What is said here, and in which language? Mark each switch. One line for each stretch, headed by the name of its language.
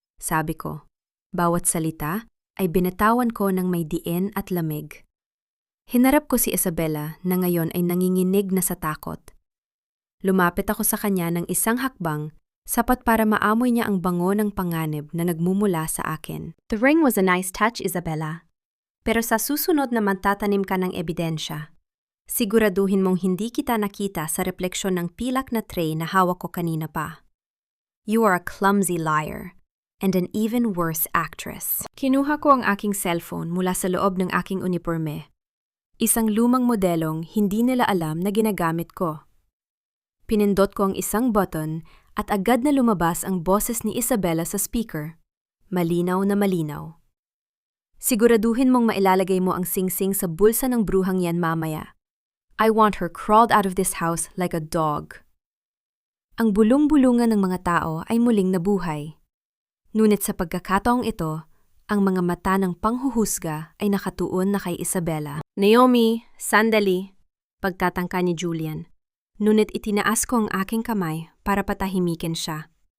Filipino: Sabi ko, bawat salita ay binatawan ko ng may diin at lamig. Hinarap ko si Isabela na ngayon ay nanginginig na sa takot. Lumapit ako sa kanya ng isang hakbang, sapat para maamoy niya ang bango ng panganib na nagmumula sa akin.
English: The ring was a nice touch, Isabela.
Filipino: Pero sa susunod na magtatanim ka ng ebidensya, siguraduhin mong hindi kita nakita sa refleksyon ng pilak na tray na hawak ko kanina pa.
English: You are a clumsy liar, and an even worse actress.
Filipino: Kinuha ko ang aking cellphone mula sa loob ng aking uniforme. Isang lumang modelong hindi nila alam na ginagamit ko. Pinindot ko ang isang button at agad na lumabas ang boses ni Isabela sa speaker. Malinaw na malinaw. Siguraduhin mong mailalagay mo ang singsing sa bulsa ng bruhang yan mamaya.
English: I want her crawled out of this house like a dog.
Filipino: Ang bulong-bulungan ng mga tao ay muling nabuhay. Ngunit sa pagkakataong ito, ang mga mata ng panghuhusga ay nakatuon na kay Isabela. Naomi, sandali, pagtatangka ni Julian. Ngunit itinaas ko ang aking kamay para patahimikin siya.